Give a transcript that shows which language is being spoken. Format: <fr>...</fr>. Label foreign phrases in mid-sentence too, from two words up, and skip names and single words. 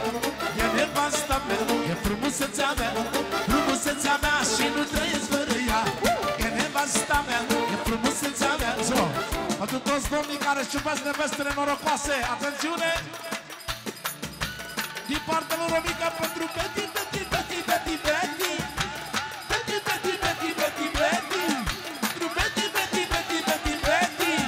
<ro>E nevasta mea, e frumusețea mea, frumusețea mea și nu trăiesc fără ea. E nevasta mea, e frumusețea mea. Pentru toți domnii care își iubesc nevestele norocoase, atențiune! Din partea lui Romica pentru Betty, Betty, Betty, Betty, Betty, Betty, Betty, Betty, Betty, Betty, pentru Betty, Betty, Betty, Betty, Betty.</ro>